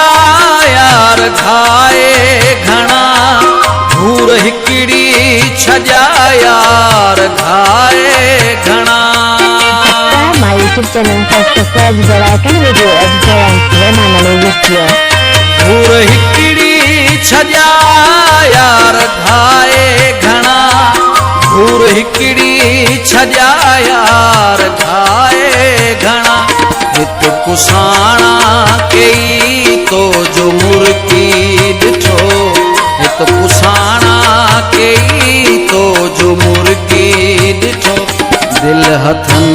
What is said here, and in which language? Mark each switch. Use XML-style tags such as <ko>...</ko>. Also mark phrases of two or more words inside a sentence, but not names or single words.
<sd>यार घाए घना घूर हिकड़ी छजा यार घाए घना।</sd> <en>Subscribe my YouTube channel and subscribe the icon video editor and Suleiman Alevizio.</en> <sd>घूर हिकड़ी छजा यार घाए घना घूर हिकड़ी छजा यार घाए घना हित कुसाणा कई तो जो मुर्गी ॾिठो हित कुसाणा कई तो जो मुर्गी ॾिठो दिल हथन</sd>